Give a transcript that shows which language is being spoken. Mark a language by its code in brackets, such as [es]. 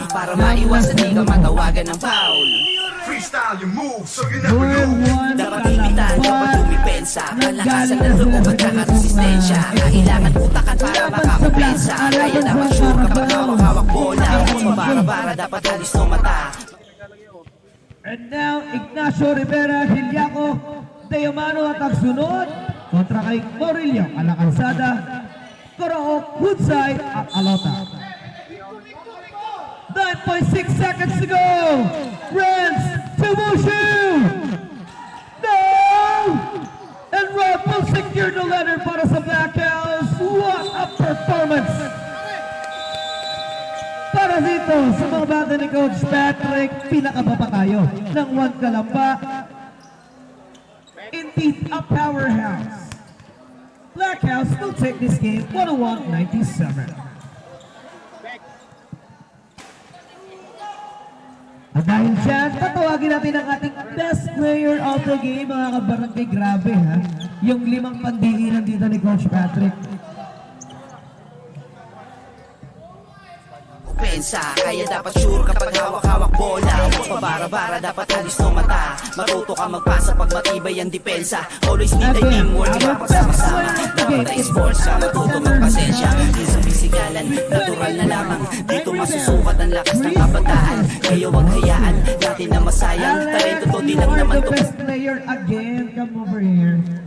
[tl] Para maiwasan di ka matawagan ng foul. [en] Freestyle your moves so you never lose. [tl] Dapat imitan kapag dumipensa. Kalakasan ng loob at saka resistensya. Kailangan utakan para makakumpensa. Kaya dapat sure kapag hawak-hawak bola. Huwag mabara-bara, dapat halis no mata. [en] And now, [tl] Ignacio Rivera, Hilyaco, Deomano at ang sunod kontra kay Morillo, Alakansada, Corook, Woodside at Alota. [en] 9.6 seconds to go. Renz to Wushu. No! And Rod will secure the letter [tl] para sa Black House. [en] What a performance! [tl] Para dito sa mga bata ni Coach Patrick, pinakababa tayo ng 1 Kalamba. [en] Indeed, a powerhouse. Black House will take this game 101-97. [tl] At dahil dyan, tatawagin natin ang ating best player of the game, mga kabarangay. Grabe ha, yung 5 pandiinan dito ni Coach Patrick. Pensa, kaya dapat sure kapag hawak-hawak bola. Huwag pabara-bara, dapat halis no mata. Matuto ka magpasa pag matibay ang depensa. [en] Always need a teamwork, [tl] kapasama-sama. Dapat ay sports ka, matuto magpasensya. Di sa pisikalan, natural na lamang. Dito masusukat ang lakas ng kabataan. Kaya huwag hayaan natin na masayang. Talento to, di lang naman [en] The to. best player again, come over here.